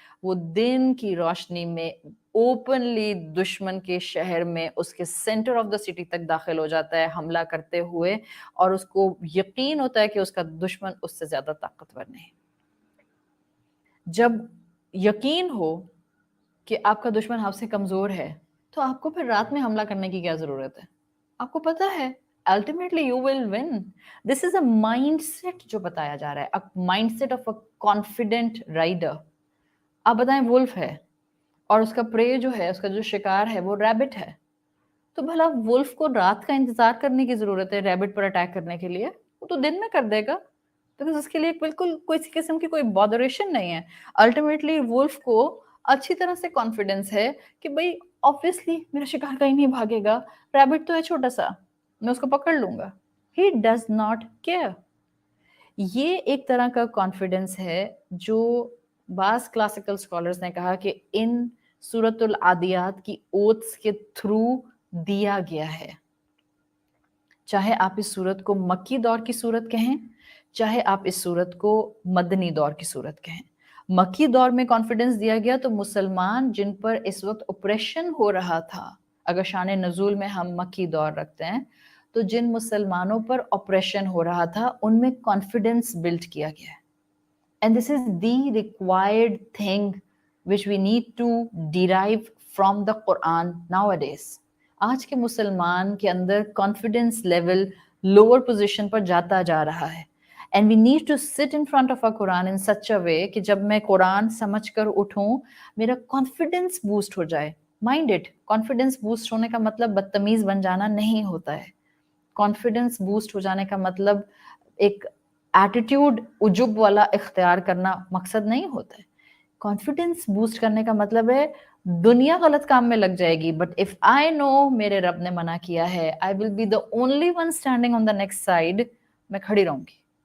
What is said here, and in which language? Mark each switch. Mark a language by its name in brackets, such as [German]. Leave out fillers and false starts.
[Urdu] وہ دن کی روشنی میں اوپنلی دشمن کے شہر میں اس کے سینٹر آف دا سٹی تک داخل ہو جاتا ہے حملہ کرتے ہوئے، اور اس کو یقین ہوتا ہے کہ اس کا دشمن اس سے زیادہ طاقتور نہیں. جب یقین ہو کہ آپ کا دشمن آپ سے کمزور ہے تو آپ کو پھر رات میں حملہ کرنے کی کیا ضرورت ہے؟ آپ کو پتا ہے [English] ultimately you will win. This is a mindset [Urdu] جو بتایا جا رہا ہے, [English] a mindset of a confident rider. [Urdu] آپ بتائیں وولف ہے اور اس کا پرے جو ہے, اس کا جو شکار ہے وہ ریبٹ ہے, تو بھلا وولف کو رات کا انتظار کرنے کی ضرورت ہے ریبٹ پر اٹیک کرنے کے لیے؟ وہ تو دن میں کر دے گا, because اس کے لیے بالکل کوئی قسم کی کوئی بادریشن نہیں ہے. الٹیمیٹلی وولف کو اچھی طرح سے کانفیڈنس ہے کہ بھائی obviously میرا شکار کہیں نہیں بھاگے گا, ریبٹ تو ہے چھوٹا سا, میں اس کو پکڑ لوں گا. [English] He does not care. [Urdu] یہ ایک طرح کا کانفیڈنس ہے جو بعض کلاسیکل اسکالرز نے کہا کہ ان سورۃ العادیات کی اوتھس کے تھرو دیا گیا ہے. چاہے آپ اس سورت کو مکی دور کی سورت کہیں, چاہے آپ اس سورت کو مدنی دور کی سورت کہیں. مکی دور میں کانفیڈنس دیا گیا تو مسلمان جن پر اس وقت اپریشن ہو رہا تھا, اگر شان نزول میں ہم مکی دور رکھتے ہیں تو جن مسلمانوں پر اپریشن ہو رہا تھا ان میں کانفیڈنس بلڈ کیا گیا ہے. [English] And this is the required thing which we need to derive from the Quran nowadays. [Urdu] آج کے مسلمان کے اندر کانفیڈنس لیول لوور پوزیشن پر جاتا جا رہا ہے. [English] And we need to sit in front of our Quran in such a way [Urdu] کہ جب میں قرآن سمجھ کر اٹھوں میرا کانفیڈنس بوسٹ ہو جائے. [English] mind it, [Urdu] کانفیڈنس بوسٹ ہونے کا مطلب بدتمیز بن جانا نہیں ہوتا ہے. کانفیڈنس بوسٹ ہو جانے کا مطلب ایک ایٹیٹیوڈ عجب والا اختیار کرنا مقصد نہیں ہوتا ہے. کانفیڈنس بوسٹ کرنے کا مطلب ہے دنیا غلط کام میں لگ جائے گی, [English] but if I know [Urdu] میرے رب نے منع کیا ہے, [English] I will be the only one standing on the next side, [Urdu] میں کھڑی رہوں گی.